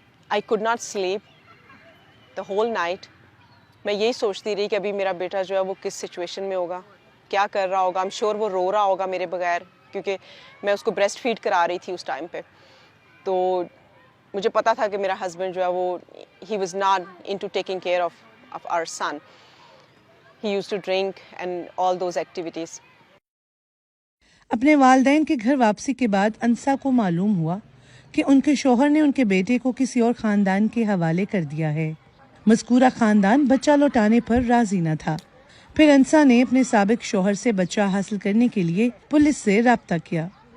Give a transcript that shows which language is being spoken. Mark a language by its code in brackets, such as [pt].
[en] I could not sleep the whole night. [ur] میں یہی سوچتی رہی کہ ابھی میرا بیٹا جو ہے وہ کس سچویشن میں ہوگا، کیا کر رہا ہوگا. [en] I'm sure [ur] وہ رو رہا ہوگا میرے بغیر، کیونکہ میں اس کو بریسٹ فیڈ کرا رہی تھی اس ٹائم پہ. تو مجھے پتا تھا کہ میرا ہسبینڈ جو ہے وہ [en] he was not into taking care of our son. He used to drink and all those activities. [ur] اپنے والدین کے گھر واپسی کے بعد انسا کو معلوم ہوا کہ ان کے شوہر نے ان کے بیٹے کو کسی اور خاندان کے حوالے کر دیا ہے. مذکورہ خاندان بچہ لوٹانے پر راضی نہ تھا. پھر انسا نے اپنے سابق شوہر سے بچہ حاصل کرنے کے لیے پولیس سے رابطہ کیا.